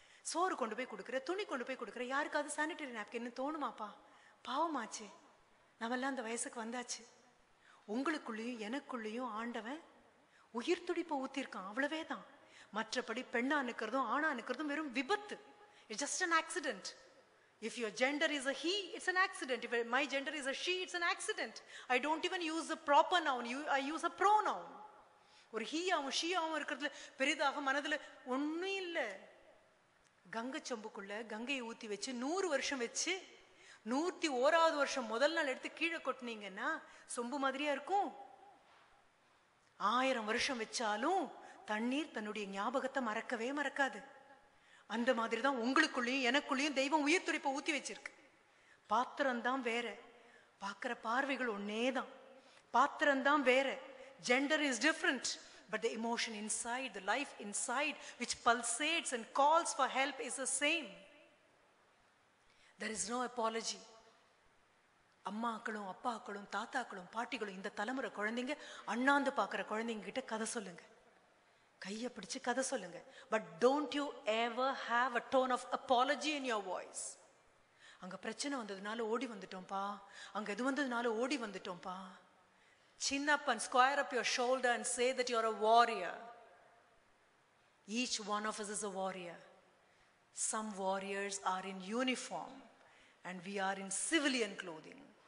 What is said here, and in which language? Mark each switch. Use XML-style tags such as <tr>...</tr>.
<ta>சோறு கொண்டு போய் கொடுக்குற, துணி கொண்டு போய் கொடுக்குற, யாருக்காவது சானிட்டரி நாப்கின் தோணுமாப்பா? பாவமாச்சு. நம்மெல்லாம் அந்த வயசுக்கு வந்தாச்சு. உங்களுக்குள்ளேயும் எனக்குள்ளேயும் ஆண்டவன் உயிர் துடிப்பை ஊத்திருக்கான், அவ்வளவே தான். மற்றபடி பெண்ணா நிக்கிறதும் ஆணா நிக்கிறதும் வெறும் விபத்து.</ta> <en>It's just an accident. If your gender is a he, it's an accident. If my gender is a she, it's an accident. I don't even use the proper noun. I use a pronoun.</en> <ta>ஒரு ஹீயாவும் ஷீயாவும் இருக்கிறதுல பெரிதாக மனதுல ஒன்னும் இல்லை. கங்கை சொம்புக்குள்ள கங்கையை ஊத்தி வச்சு 100 வருஷம் வச்சு 101வது வருஷம் முதல் நாள் எடுத்து கீழே கொட்டினீங்கன்னா சொம்பு மாதிரியா இருக்கும். 1000 வருஷம் வச்சாலும் தண்ணீர் தன்னுடைய ஞாபகத்தை மறக்கவே மறக்காது. அந்த மாதிரிதான் உங்களுக்குள்ளேயும் எனக்குள்ளேயும் தெய்வம் உயிர் துடிப்பை ஊத்தி வச்சிருக்கு. பாத்திரம்தான் வேற, பார்க்கிற பார்வைகள் ஒன்னேதான். பாத்திரம்தான் வேற,</ta> <en>gender is different, but the emotion inside, the life inside which pulsates and calls for help is the same. There is no apology.</en> <ta>அம்மாக்களும் அப்பாக்களும் தாத்தாக்களும் பாட்டிகளும் இந்த தலைமுறை குழந்தைங்க அண்ணாந்து பார்க்குற குழந்தைங்க கிட்ட கதை சொல்லுங்க, கையை பிடிச்சு கதை சொல்லுங்க.</ta> <en>But don't you ever have a tone of apology in your voice.</en> <ta>அங்க பிரச்சனை வந்ததுனால ஓடி வந்துட்டோம்ப்பா, அங்க எது வந்ததுனால ஓடி வந்துட்டோம்ப்பா.</ta> <en>Chin up and square up your shoulder and say that you're a warrior. Each one of us is a warrior. Some warriors are in uniform and we are in civilian clothing.</en>